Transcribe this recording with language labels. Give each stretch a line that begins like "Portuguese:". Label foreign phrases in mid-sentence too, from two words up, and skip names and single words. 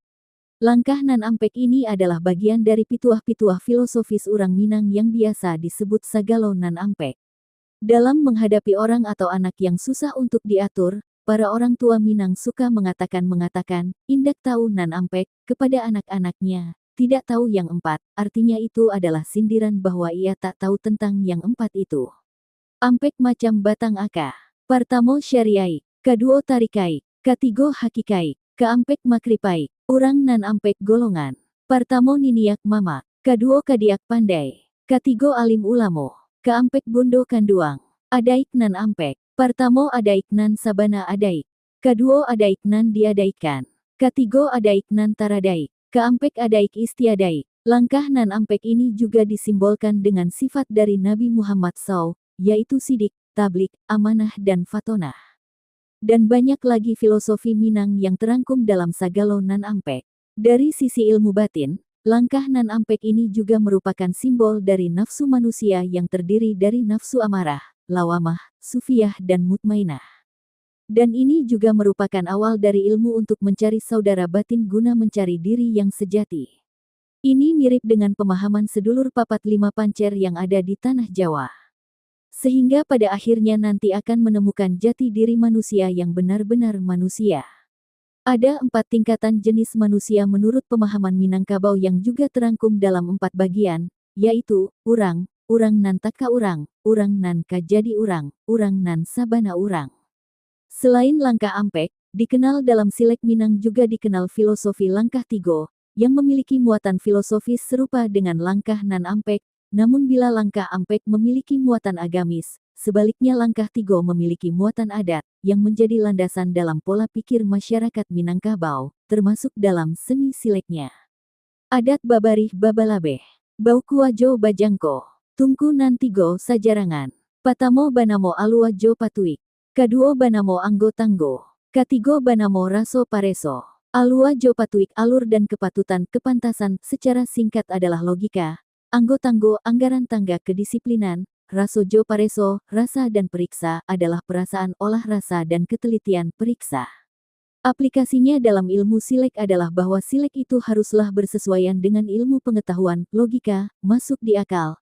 Indonesian: Langkah Nan Ampek ini adalah bagian dari pituah-pituah filosofis orang Minang yang biasa disebut Sagalo Nan Ampek. Dalam menghadapi orang atau anak yang susah untuk diatur, para orang tua Minang suka mengatakan,
Minangkabau: indak tahu Nan Ampek,
Indonesian: kepada anak-anaknya, tidak tahu yang 4, artinya itu adalah sindiran bahwa ia tak tahu tentang yang 4 itu.
Minangkabau: Ampek macam batang aka. Partamo syariai, kaduo tarikai, katigo hakikai, kaampek makripai, urang Nan Ampek golongan. Partamo niniak mama, kaduo kadiak pandai, katigo alim ulamo, kaampek bondo kanduang, adaik Nan Ampek. Partamo adaik nan sabana adaik. Kaduo adaik nan diadaikan. Katigo adaik nan taradaik. Kaampek adaik istiadaik.
Indonesian: Langkah Nan Ampek ini juga disimbolkan dengan sifat dari Nabi Muhammad SAW, yaitu sidik, tablik, amanah dan fatonah. Dan banyak lagi filosofi Minang yang terangkum dalam Sagalo Nan Ampek. Dari sisi ilmu batin, langkah Nan Ampek ini juga merupakan simbol dari nafsu manusia yang terdiri dari nafsu amarah, lawamah, sufiyah dan mutmainah. Dan ini juga merupakan awal dari ilmu untuk mencari saudara batin guna mencari diri yang sejati. Ini mirip dengan pemahaman
Javanese: sedulur papat 5 pancer
Indonesian: yang ada di tanah Jawa. Sehingga pada akhirnya nanti akan menemukan jati diri manusia yang benar-benar manusia. Ada 4 tingkatan jenis manusia menurut pemahaman Minangkabau yang juga terangkum dalam 4 bagian, yaitu,
Minangkabau: urang nan taka urang nan ka jadi urang nan sabana urang.
Indonesian: Selain langkah Ampek, dikenal dalam Silek Minang juga dikenal filosofi langkah Tigo, yang memiliki muatan filosofis serupa dengan langkah Nan Ampek, namun bila langkah Ampek memiliki muatan agamis, sebaliknya langkah Tigo memiliki muatan adat, yang menjadi landasan dalam pola pikir masyarakat Minangkabau, termasuk dalam seni sileknya.
Minangkabau: Adat babarih babalabeh, baukuajo bajangko. Tungku nan tigo sajarangan. Patamo banamo alua jo patuik. Kaduo banamo anggo tanggo. Katigo banamo raso pareso. Alua jo patuik
Indonesian: alur dan kepatutan kepantasan secara singkat adalah logika, Anggo-tanggo, anggaran tangga kedisiplinan,
Minangkabau: rasojo pareso,
Indonesian: rasa dan periksa adalah perasaan olah rasa dan ketelitian periksa. Aplikasinya dalam ilmu silek adalah bahwa silek itu haruslah bersesuaian dengan ilmu pengetahuan, logika, masuk di akal.